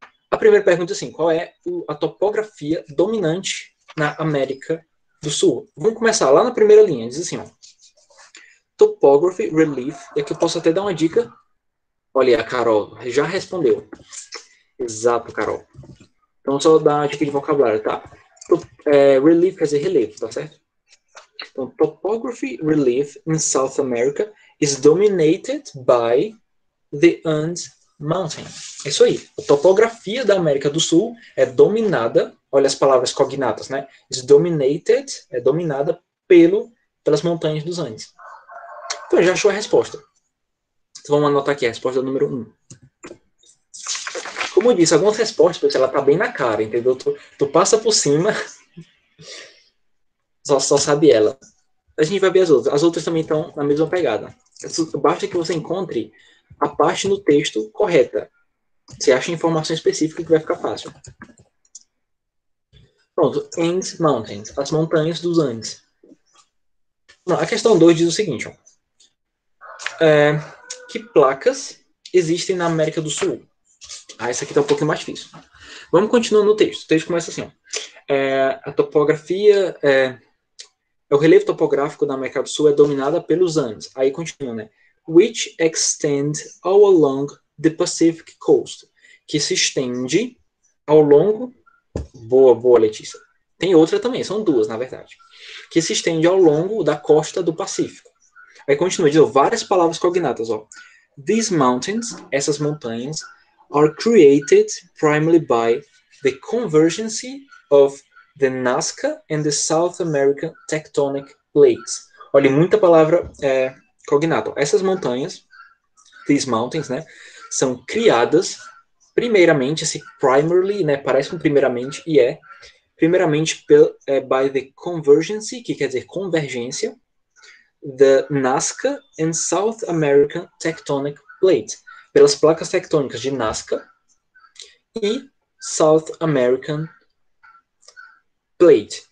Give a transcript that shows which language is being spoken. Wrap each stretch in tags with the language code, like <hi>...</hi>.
<pt>A primeira pergunta é assim, qual é a topografia dominante na América do Sul? Vamos começar lá na primeira linha, diz assim, ó. Topography, relief, e aqui eu posso até dar uma dica. Olha, a Carol já respondeu. Exato, Carol. Então só dar uma dica de vocabulário, tá? Relief quer dizer relevo, tá certo?</pt> <en>Então, topography, relief in South America is dominated by the Andes Mountain.</en> <pt>É isso aí. A topografia da América do Sul é dominada, olha as palavras cognatas, né?</pt> <en>Is dominated,</en> <pt>é dominada pelas montanhas dos Andes. Então, já achou a resposta. Então, vamos anotar aqui a resposta número 1. Como eu disse, algumas respostas, ela tá bem na cara, entendeu? Tu passa por cima, só sabe ela. A gente vai ver as outras. As outras também estão na mesma pegada. Basta que você encontre a parte no texto correta. Você acha informação específica que vai ficar fácil. Pronto. Andes Mountains. As montanhas dos Andes. A questão 2 diz o seguinte. Ó. Que placas existem na América do Sul? Essa aqui está um pouquinho mais difícil. Vamos continuar no texto. O texto começa assim. Ó. A topografia... o relevo topográfico da América do Sul é dominada pelos Andes. Aí continua, né?</pt> <en>Which extend all along the Pacific Coast.</en> <pt>Que se estende ao longo... Boa, Letícia. Tem outra também, são duas, na verdade. Que se estende ao longo da costa do Pacífico. Aí continua, diz várias palavras cognatas, ó.</pt> <en>These mountains,</en> <pt>essas montanhas,</pt> <en>are created primarily by the convergence of the Nazca and the South American tectonic plates.</en> <pt>Olha, muita palavra cognata. Essas montanhas,</pt> <en>these mountains,</en> <pt>né, são criadas primeiramente, esse primarily, né, parece com primeiramente, e primeiramente</pt> <en>by the convergence,</en> <pt>que quer dizer convergência,</pt> <en>the Nazca and South American tectonic plate,</en> <pt>pelas placas tectônicas de Nazca e</pt> <en>South American plate.</en>